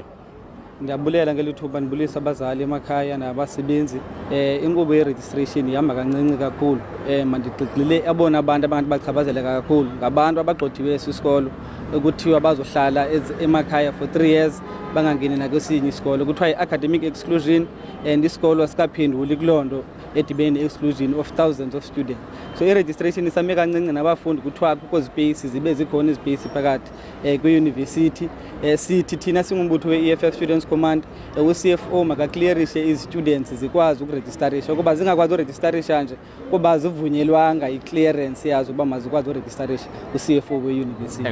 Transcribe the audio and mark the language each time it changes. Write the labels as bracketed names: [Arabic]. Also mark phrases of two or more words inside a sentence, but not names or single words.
[Xhosa] Ndiyabulela ngelithuba ndibulisa abazali emakhaya nabasebenzi. Inkqubo ye-registration ihamba kancinci kakhulu. Mandigxile abona abantu abantu bachaphazeleka kakhulu ngabantu abagxothiweyo sisikolo ekuthiwa bazohlala emakhaya [English] for 3 years [Xhosa] bangangeni nakwesinye isikolo. Kuthiwa i- [English] academic exclusion and [Xhosa] isikolo sikaphenduli kulonto edibene [English] exclusion of thousands of students. [Xhosa] So i-registration isame kancinci nabafundi kuthiwa kukho space zibe zikhona ispace phakathi kwiYunivesithi. Sithi thina singumbutho we-EFF Students Command u-CFO makaclearishe izistudents zikwazi ukuregistarisha ukuba zingakwazi uregistarisha nje kuba zivunyelwanga i-clearance yazo uba mazikwazi uregistarisha u-CFO weYunivesithi.